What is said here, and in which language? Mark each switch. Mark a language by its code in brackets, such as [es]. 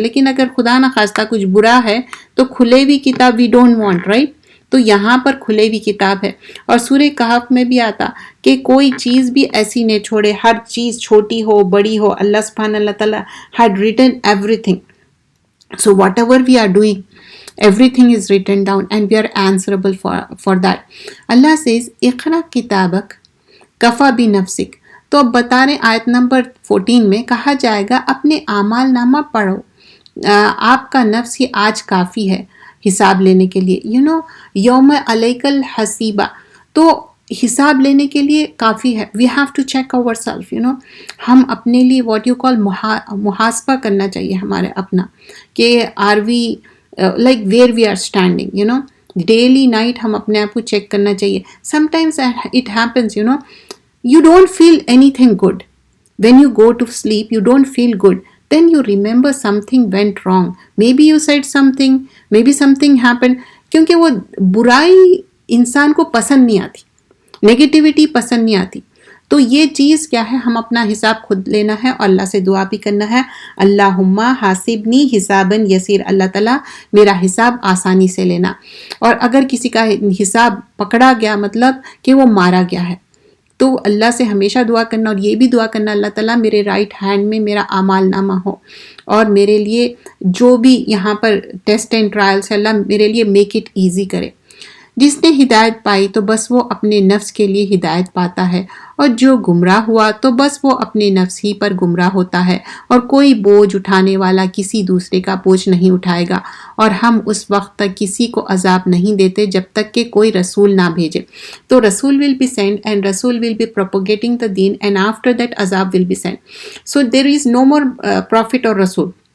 [ur] لیکن اگر خدا نہ خواستہ کچھ برا ہے تو کھلے ہوئی کتاب [en] We don't want, right. [ur] تو یہاں پر کھلے ہوئی کتاب ہے. اور سورہ کہف میں بھی آتا کہ کوئی چیز بھی ایسی نہیں چھوڑے, ہر چیز چھوٹی ہو بڑی ہو, اللہ سبحانہ اللہ تعالیٰ [en] had written everything. So whatever we are doing, everything is written down and we are answerable for that. Allah says, [ar] اقرأ کتابک کفا بنفسک. [ur] تو اب بتا رہے آیت نمبر 14 میں کہا جائے گا اپنے اعمال نامہ پڑھو, آپ کا نفس ہی آج کافی ہے حساب لینے کے لیے. [ar] یوم علیک الحسیبہ, [ur] تو حساب لینے کے لیے کافی ہے. [en] we have to check our self, [ur] ہم اپنے لیے [en] what you call [ur] محاسبہ کرنا چاہیے ہمارے اپنا, کہ [en] are we like where we are standing, [ur] daily night ہم اپنے آپ کو چیک کرنا چاہیے. [en] Sometimes it happens, you don't feel anything good. When you go to sleep, you don't feel good. Then you remember something went wrong. Maybe you said something, maybe something happened. [ur] کیونکہ وہ برائی انسان کو پسند نہیں آتی, negativity پسند نہیں آتی. تو یہ چیز کیا ہے, ہم اپنا حساب خود لینا ہے اور اللہ سے دعا بھی کرنا ہے, [ar] اللہم حاسبنی حسابا یسیر, [ur] اللہ تعالیٰ میرا حساب آسانی سے لینا. اور اگر کسی کا حساب پکڑا گیا مطلب کہ وہ مارا گیا ہے, تو اللہ سے ہمیشہ دعا کرنا, اور یہ بھی دعا کرنا اللہ تعالیٰ میرے رائٹ ہینڈ میں میرا اعمال نامہ ہو, اور میرے لیے جو بھی یہاں پر [en] test and trials [ur] ہے اللہ میرے لیے [en] make it easy [ur] کرے. جس نے ہدایت پائی تو بس وہ اپنے نفس کے لیے ہدایت پاتا ہے, اور جو گمراہ ہوا تو بس وہ اپنے نفس ہی پر گمراہ ہوتا ہے, اور کوئی بوجھ اٹھانے والا کسی دوسرے کا بوجھ نہیں اٹھائے گا. اور ہم اس وقت تک کسی کو عذاب نہیں دیتے جب تک کہ کوئی رسول نہ بھیجے. [en] تو رسول will be sent and رسول will be propagating the deen, and after that عذاب will be sent. So there is no more prophet or rasul.